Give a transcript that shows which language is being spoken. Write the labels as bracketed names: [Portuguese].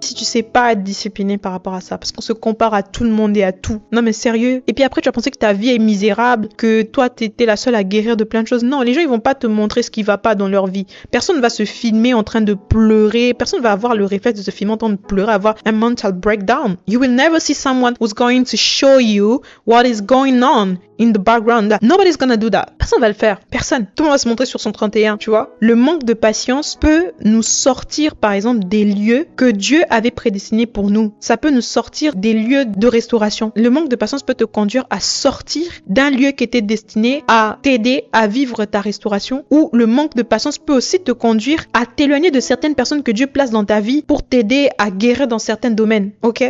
[French] Si tu sais pas être discipliné par rapport à ça, parce qu'on se compare à tout le monde et à tout. Non mais sérieux. Et puis après tu vas penser que ta vie est misérable, que toi t'es la seule à guérir de plein de choses. Non, les gens ils vont pas te montrer ce qui va pas dans leur vie. Personne va se filmer en train de pleurer. Personne va avoir le réflexe de se filmer en train de pleurer, avoir un mental breakdown. [English] You will never see someone who's going to show you what is going on in the background. Nobody's gonna do that. [French] Personne va le faire. Personne. Tout le monde va se montrer sur son 31, tu vois. Le manque de patience peut nous sortir, par exemple, des lieux que Dieu avait prédestinés pour nous. Ça peut nous sortir des lieux de restauration. Le manque de patience peut te conduire à sortir d'un lieu qui était destiné à t'aider à vivre ta restauration, ou le manque de patience peut aussi te conduire à t'éloigner de certaines personnes que Dieu place dans ta vie pour t'aider à guérir dans certains domaines. Ok?